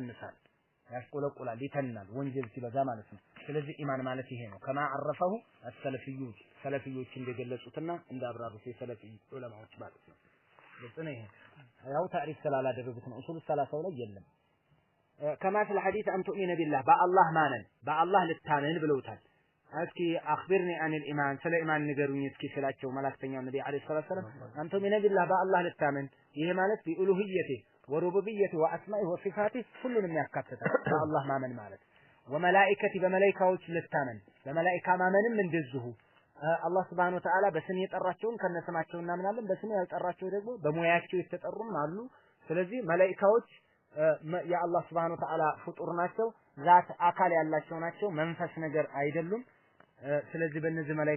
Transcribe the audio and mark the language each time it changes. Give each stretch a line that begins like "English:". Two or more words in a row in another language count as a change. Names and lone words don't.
Amharic: ይቀንሳል ይተናል ወንጀል ሲበዛ ማለት ነው ስለዚህ ኢማን ማለት ይሄ ነው ከማ አረፈው ሰለፊዮች እንደገለጹትና እንዳብራሩት የሰለፊ ዑለማዎች ማለት ነው ለጥነ ይሄ ያው ታሪፍ ስላላደረጉት ነው ኡሱል ሰላሳው ላይ የለም ከማ
Arabic: في الحديث أن تؤمن بالله
Amharic: በአላህ ማመን በአላህ ልታመን ብለውታል እስኪ
Arabic: أخبرني عن الإيمان
Amharic: ስለ ኢማን ንገሩኝ እስኪ ስላቸው መላእክተኛው ነብይ
Arabic: عليه السلام أن تؤمن بالله
Amharic: በአላህ ልታመን ይሄ ማለት
Arabic: بالألوهية والربوبية والأسماء والصفات
Amharic: ሁሉንም ያካትታል በአላህ ማመን ማለት ወመላኢከቲ በመላእክቶች ልታመን በመላእክታ ማመንም እንደዚሁ አላህ
Arabic: سبحانه وتعالى
Amharic: በስም የጠራቸውን ከነስማቸው እናምናለን በስም ያልጠራቸው ደግሞ በሙያቸው የተጠሩም አሉ ስለዚህ መላእክቶች የአላህ
Arabic: سبحانه وتعالى
Amharic: ፍጡር ናቸው ዛት አካል ያላቸው ናቸው መንፈስ ነገር አይደሉም ስለዚህ በእነዚህ